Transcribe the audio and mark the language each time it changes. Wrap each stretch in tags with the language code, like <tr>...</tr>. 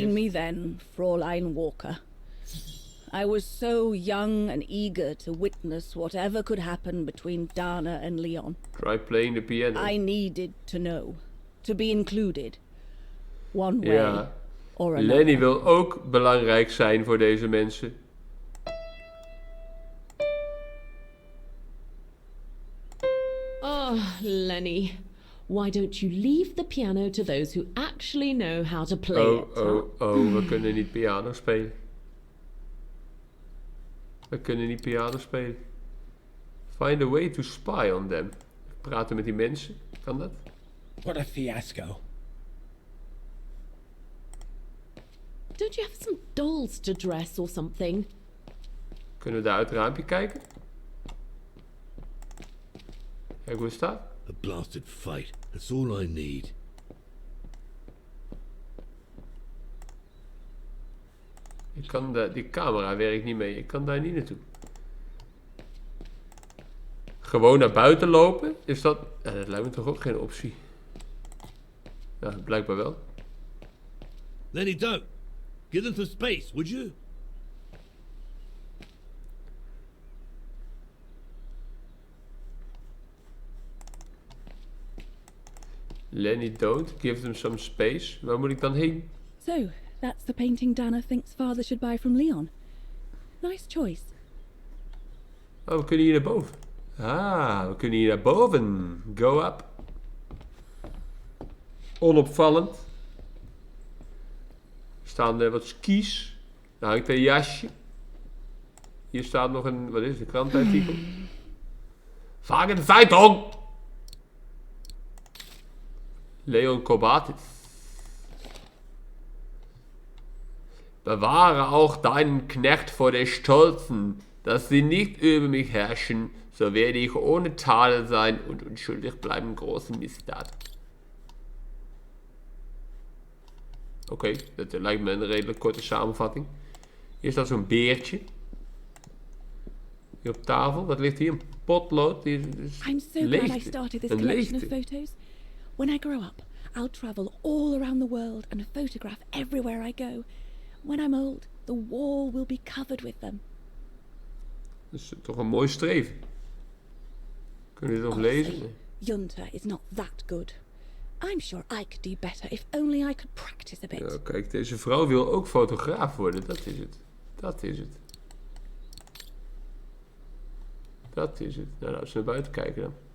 <en>seen me then, Fraulein Walker. I was so young and eager to witness whatever could happen between Dana and Leon. Try playing the piano. I needed to know, to be included. One way</en> <nl>Ja.</nl> <en>or another.</en> <nl>Leni wil ook belangrijk zijn voor deze mensen.</nl> <en>Oh, Leni. Why don't you leave the piano to those who actually know how to play it?</en> <nl>We kunnen niet piano spelen. We kunnen niet piano spelen.</nl> <en>Find a way to spy on them.</en> <nl>Praten met die mensen. Kan dat?</nl> <en>What a fiasco. Don't you have some dolls to dress or something?</en> <nl>Kunnen we daar uit het raampje kijken? Kijk hoe het staat.</nl> <en>A blasted fight. That's all I need.</en> <nl>Ik kan die camera werkt niet mee. Ik kan daar niet naartoe. Gewoon naar buiten lopen? Is dat... dat lijkt me toch ook geen optie. Ja, blijkbaar wel.</nl> <en>Lenny, don't. Give them some space, would you? Lenny, don't. Give them some space.</en> <nl>Waar moet ik dan heen?</nl> <en>So, that's the painting Dana thinks father should buy from Leon. Nice choice.</en> <nl>Oh, we kunnen hier naar boven. Ah, we kunnen hier naar boven.</nl> <en>Go up.</en> <nl>Onopvallend. Er staan wat skis. Daar hangt een jasje. Hier staat nog een, wat is het, een krantenartikel.</nl> <de>Vage de Zeitung! Leon Kobatis. Bewahre auch deinen Knecht vor der Stolzen, dass sie nicht über mich herrschen, so werde ich ohne Tadel sein und unschuldig bleiben große</de> <nl>Misdaad. Oké, dat lijkt me een redelijk korte samenvatting. Hier staat zo'n beertje. Hier op tafel, wat ligt hier? Een potlood.</nl> <en>I'm so glad I started this collection of photos. When I grow up, I'll travel all around the world and photograph everywhere I go. When I'm old, the wall will be covered with them.</en> <nl>Dat is toch een mooi streven. Kunnen we dit nog lezen?</nl> <en>Junta is not that good. I'm sure I could do better if only I could practice a bit.</en> <nl>Ja, kijk, deze vrouw wil ook fotograaf worden. Dat is het. Dat is het. Dat is het. Nou, laten we naar buiten kijken dan.</nl>